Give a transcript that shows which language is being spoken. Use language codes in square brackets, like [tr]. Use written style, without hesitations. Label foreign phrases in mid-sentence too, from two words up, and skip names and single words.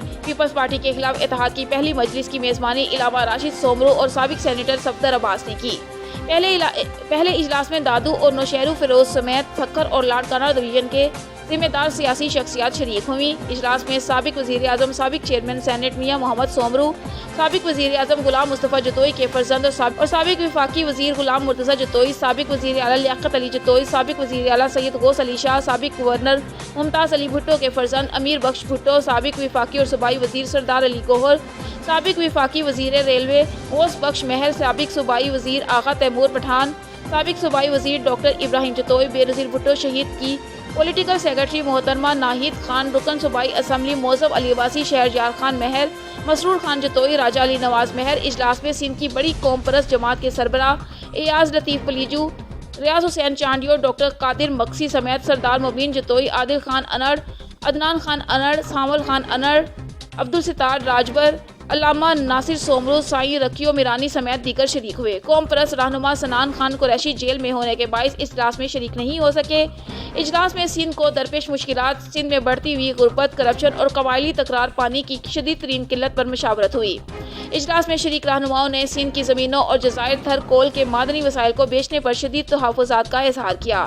[ur] پیپلز پارٹی کے خلاف اتحاد کی پہلی مجلس کی میزبانی علاوہ راشد سومرو اور سابق سینیٹر صفدر عباس نے کی. پہلے اجلاس میں دادو اور نوشہرو فیروز سمیت فکر اور لاڑکانہ ڈویژن کے ذمہ دار سیاسی شخصیات شریک ہوئی. اجلاس میں سابق وزیر اعظم، سابق چیئرمین سینیٹ میاں محمد سومرو، سابق وزیر اعظم غلام مصطفیٰ جتوئی کے فرزند اور سابق وفاقی وزیر غلام مرتضیٰ جتوئی، سابق وزیر اعلیٰ لیاقت علی جتوئی، سابق وزیر اعلیٰ سید غوث علی شاہ، سابق گورنر ممتاز علی بھٹو کے فرزند امیر بخش بھٹو، سابق وفاقی اور صوبائی وزیر سردار علی گوہر، سابق وفاقی وزیر ریلوے غوث بخش مہر، سابق صوبائی وزیر آغا تیمور پٹھان، سابق صوبائی وزیر ڈاکٹر ابراہیم جتوئی، بینظیر بھٹو شہید کی پولیٹیکل سیکرٹری محترمہ ناہید خان، رکن صوبائی اسمبلی موضب علی عباسی، شہریار خان مہر، مسرور خان جتوئی، راجہ علی نواز مہر. اجلاس میں سندھ کی بڑی قوم پرست جماعت کے سربراہ ایاز لطیف پلیجو، ریاض حسین چانڈیو، ڈاکٹر قادر مگسی سمیت سردار مبین جتوئی، عادل خان انڑ، عدنان خان انڑ، سامل خان انڑ، عبدالستار راجبر، علامہ ناصر سومرو، سائیں رکھیو میرانی سمیت دیگر شریک ہوئے. قوم پرست رہنما سنان خان قریشی جیل میں ہونے کے باعث اجلاس میں شریک نہیں ہو سکے. اجلاس میں سندھ کو درپیش مشکلات، سندھ میں بڑھتی ہوئی غربت، کرپشن اور قبائلی تکرار پانی کی شدید ترین قلت پر مشاورت ہوئی. اجلاس میں شریک رہنماؤں نے سندھ کی زمینوں اور جزائر تھر کول کے معدنی وسائل کو بیچنے پر شدید تحفظات کا اظہار کیا.